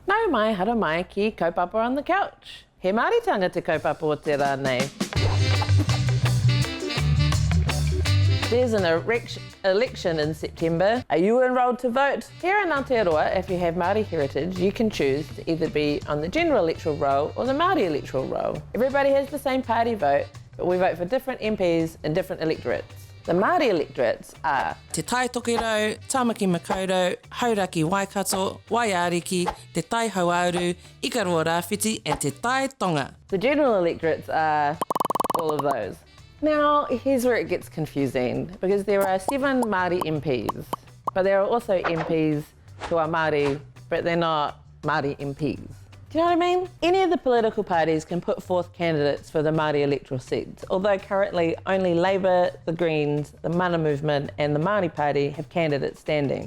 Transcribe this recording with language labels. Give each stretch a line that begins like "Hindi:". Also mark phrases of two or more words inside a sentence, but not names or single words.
Māori: Nau mai hara mai ki Kaupapa on the couch. He Māoritanga te kaupapa o te rānei.
English: There's an election in September. Are you enrolled to vote? Here in Aotearoa, if you have Māori heritage, you can choose to either be on the general electoral roll or the Māori electoral roll. Everybody has the same party vote, but we vote for different MPs in different electorates. The Māori electorates are Te Tai Tokerau, Tāmaki Makaurau, Hauraki Waikato, Waiariki, Te Tai Hauauru, Ikaroa Rāwhiti and Te Tai Tonga. The general electorates are all of those. Now, here's where it gets confusing, because there are 7 Māori MPs, but there are also MPs who are Māori, but they're not Māori MPs. Do you know what I mean? Any of the political parties can put forth candidates for the Māori electoral seats, although currently only Labour, the Greens, the Mana Movement and the Māori Party have candidates standing.